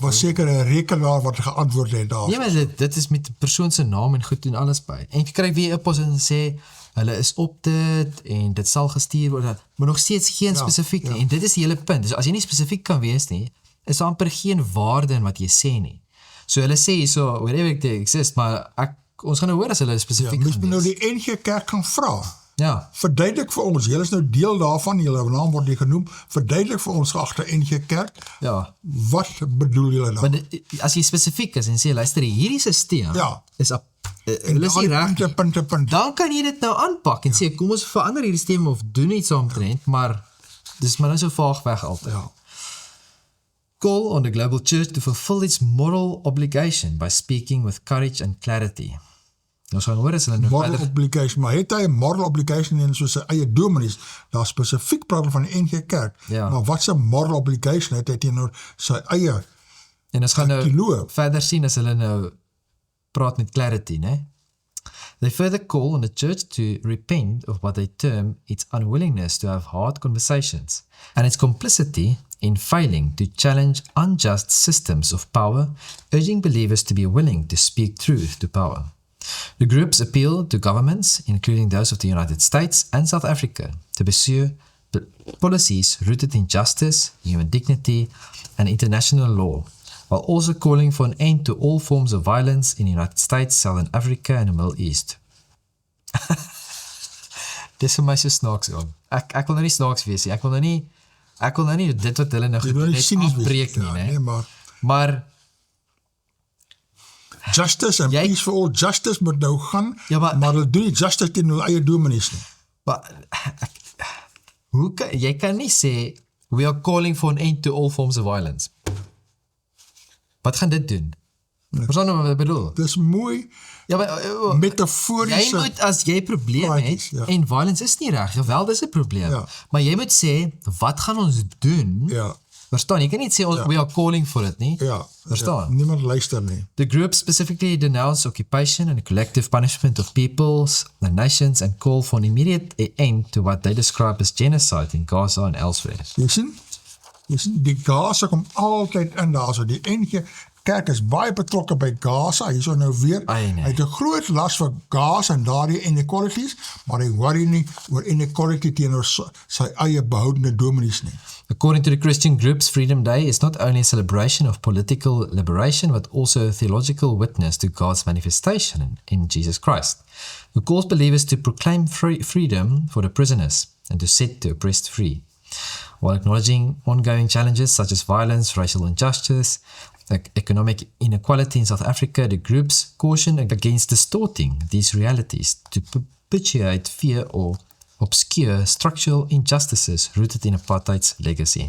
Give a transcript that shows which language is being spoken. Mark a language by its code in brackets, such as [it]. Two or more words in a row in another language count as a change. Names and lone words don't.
[af] Was seker 'n rekenaar wat geantwoord het daar. Nee, maar dit is met die persoon se naam en goed en alles by. En jy kry weer 'n e-pos en sê, hulle is op dit, en dit sal gestuur word, maar nog steeds geen spesifiek nie. En dit is die hele punt. Dus as jy nie spesifiek kan wees nie, is daar amper geen waarde in wat jy sê nie. So hulle sê so, [en] wherever they exist, [af] maar ons gaan nou hoor as hulle spesifiek Mens gaan moet nou wees. die NG Kerk gaan vra. Ja, Verduidelik vir ons, julle is nou deel daarvan, julle naam word nie genoem, verduidelik vir ons geagte NG Kerk, ja. wat bedoel julle dan? Maar as jy spesifiek is en sê, luister, hierdie stelsel Ja. is hulle is nie reg. Punt. Dan kan jy dit nou aanpak en sê, kom ons verander hierdie stelsel of doen iets omtrent, maar dis maar nou so vaag weg altyd. Ja. [en] Call on the global church to fulfill its moral obligation by speaking with courage and clarity. [af] Nou gaan hoor as hulle nou [en] Moral obligation, [af] maar het hy 'n [en] moral obligation [af] in soos sy eie dominees, daar spesifiek praat van die NG Kerk, Ja. maar wat sy [en] moral obligation [af] het hy teenoor sy eie en ons gaan nou geloof? verder sien as hulle nou praat met clarity, né? [en] They further call on the church to repent of what they term its unwillingness to have hard conversations and its complicity in failing to challenge unjust systems of power, urging believers to be willing to speak truth to power. The groups appeal to governments, including those of the United States and South Africa, to pursue policies rooted in justice, human dignity, and international law, while also calling for an end to all forms of violence in the United States, Southern Africa, and the Middle East. [af] Dis vir my so snaaks oom. Ek wil nou nie snaaks wees nie. Ek wil nou nie dit wat hulle nou Jy wil nie net cynies wees. afbreek nie, Ja, né? nee, maar Maar [en] justice and peace for all, justice [af] moet nou gaan, Ja, maar hulle doen nie justice teen hulle eie dominees nie. jy kan nie sê [en] we are calling for an end to all forms of violence. [af] Wat gaan dit doen? Verstaan nou wat ek bedoel? Dis mooi Ja, maar metaforiese. jy moet, as jy probleem praatjies, het, ja. en violence is nie reg, wel dis 'n probleem, Ja. maar jy moet sê, wat gaan ons doen? Ja, Verstaan, jy kan nie sê, [en] we are calling for it nie. [af] ja. Verstaan? Ja, niemand luister nie. [en] The group specifically denounced occupation and collective punishment of peoples and nations and call for an immediate end to what they describe as genocide in Gaza and elsewhere. [af] Jy sien, die Gaza kom altyd in daar, so die NG Kerk is baie betrokke by Gaza, hier so nou weer, Ai, nee. hy het 'n groot las vir Gaza en daardie inequalities, maar hy worry nie oor inequality teenoor sy eie behoudende dominees nie. [en] According to the Christian groups, Freedom Day is not only a celebration of political liberation, but also a theological witness to God's manifestation in Jesus Christ, who calls believers to proclaim freedom for the prisoners and to set the oppressed free. While acknowledging ongoing challenges such as violence, racial injustice, economic inequality in South Africa, the groups caution against distorting these realities to perpetuate fear or obscure structural injustices rooted in apartheid's legacy.